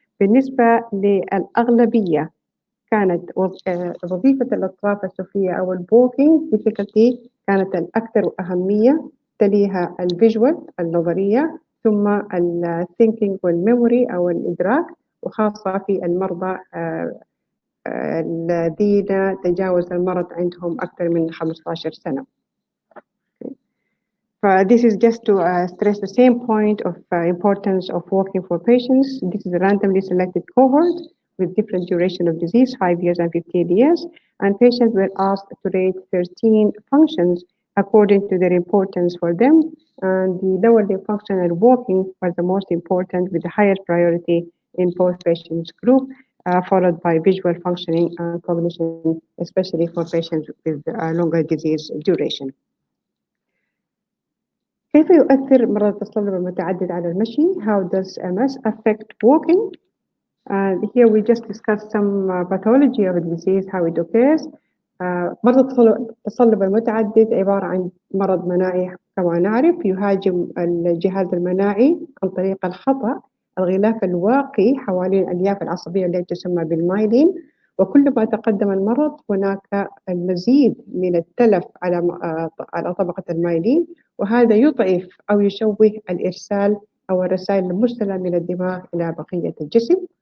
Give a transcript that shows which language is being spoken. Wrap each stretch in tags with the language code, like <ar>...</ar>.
<ar>بالنسبة للأغلبية كانت وظيفة الأطراف السفلية أو البوكينج difficulty كانت الأكثر أهمية، تليها الفيجوال النظرية، ثم الثينكينج والميموري أو الإدراك، وخاصة في المرضى الذين تجاوز المرض عندهم أكثر من 15 سنة.</ar> <en>This is just to stress the same point of importance of walking for patients. This is a randomly selected cohort with different duration of disease, 5 years and 15 years, and patients were asked to rate 13 functions according to their importance for them, and the lower limb function and walking was the most important with the highest priority in both patients group, followed by visual functioning and cognition, especially for patients with longer disease duration.</en> <ar>كيف يؤثر مرض التصلب المتعدد على المشي?</ar> <en>How does MS affect walking? And here we just discussed some pathology of the disease, how it occurs.</en> <ar>مرض التصلب المتعدد عبارة عن مرض مناعي كما نعرف، يهاجم الجهاز المناعي عن طريق الخطأ الغلاف الواقي حوالين الألياف العصبية التي تسمى بالمايلين، وكلما تقدم المرض هناك المزيد من التلف على طبقة المايلين، وهذا يضعف أو يشوه الإرسال أو الرسائل المرسلة من الدماغ إلى بقية الجسم.</ar>